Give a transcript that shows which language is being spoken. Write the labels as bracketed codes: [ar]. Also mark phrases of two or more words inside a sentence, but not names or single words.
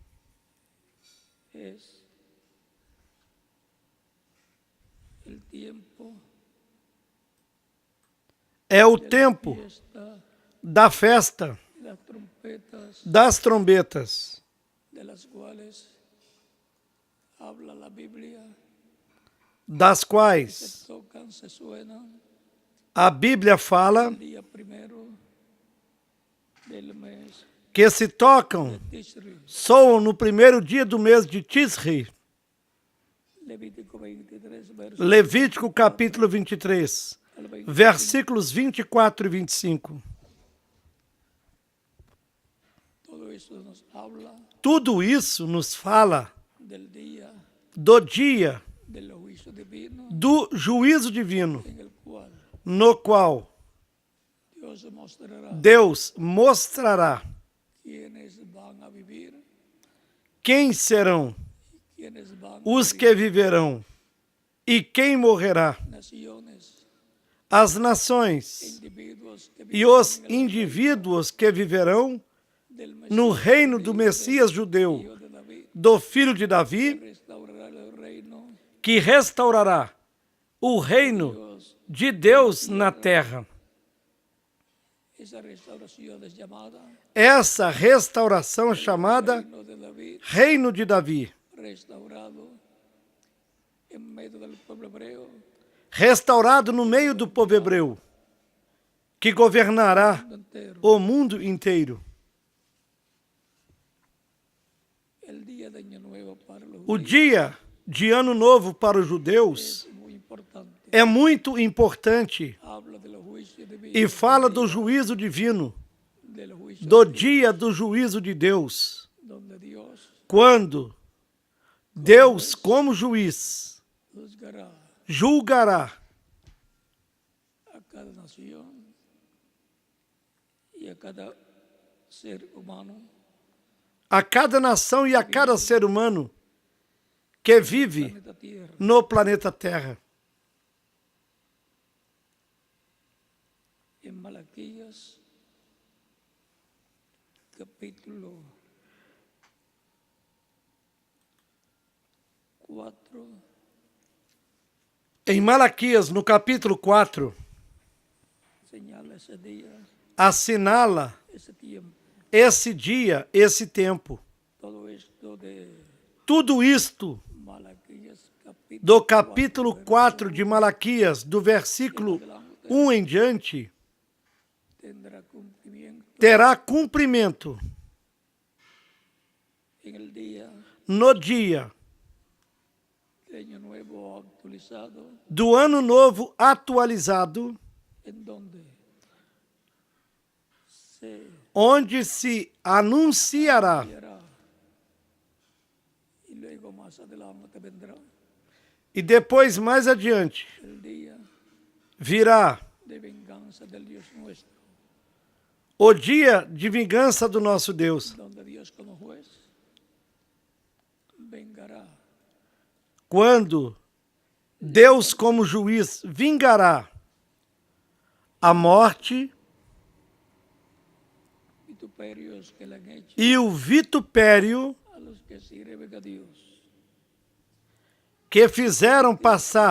[pt] É o tempo da festa das trombetas, das quais a Bíblia fala que se tocam, Tisri. soam no primeiro dia do mês de Tisri. [es] Levítico 23, verso [pt] Levítico capítulo 23, [es] al 25. [pt] versículos 24 e 25. [es] Todo eso nos habla [pt] Tudo isso nos fala [es] del día [pt] do dia [es] del juicio divino [pt] do juízo divino, [es] en el cual [pt] no qual [es] Dios mostrará [pt] Deus mostrará [es] quiénes van a vivir, [pt] quem serão [es] quiénes van a [pt] os [es] morir. [pt] que viverão e quem morrerá, [es] Naciones, [pt] as nações [es] individuos que [pt] e os [es] vivirán en el [pt] indivíduos que viverão [es] del Mesías [pt] no reino do [es] judío, [pt] Messias [es] del [pt] judeu, [es] hijo de David, [pt] do filho de Davi, [es] restaurará el reino [pt] que restaurará o reino [es] Dios. [pt] de Deus na terra. [es] Esa restauración es llamada [pt] Essa restauração é chamada [es] reino de David, [pt] Reino de Davi, [es] restaurado en medio del pueblo hebreo, [pt] restaurado no meio do povo hebreu, que governará [es] mundo entero. [pt] o mundo inteiro. [es] El día de Año Nuevo para los [pt] O [es] judíos [pt] dia de Ano Novo para os judeus [es] es muy importante. [pt] é muito importante [es] Habla del juicio divino, [pt] e fala do juízo divino, [es] del juicio [pt] do [es] de Dios, [pt] dia do juízo de Deus, [es] donde Dios [pt] quando Deus, como juiz, julgará [es] a cada nación y a cada ser humano [pt] a cada nação e a cada ser humano que vive [es] planeta Tierra. [pt] no planeta Terra. [es] En Malaquías, capítulo 4, [pt] Em Malaquias, no capítulo 4, [es] señala ese día, [pt] assinala [es] ese tiempo, [pt] esse dia, esse tempo. [es] todo esto de [pt] Tudo isto [es] Malaquías, capítulo [pt] do capítulo 4 de Malaquias, do versículo 1 em diante, [es] tendrá cumplimiento [pt] terá cumprimento [es] en el día [pt] no dia [es] de Año Nuevo actualizado, [pt] do Ano Novo atualizado, [es] en donde se [pt] onde se anunciará. [es] hará y luego más adelante vendrá [pt] E depois, mais adiante, [es] el día [pt] virá [es] de venganza del Dios nuestro, [pt] o dia de vingança do nosso Deus, [es] donde Dios como juez vengará [pt] quando Deus, como juiz, vingará a morte [es] vituperios que le han hecho [pt] e o vitupério [es] a los que sirven a Dios. [pt] que fizeram passar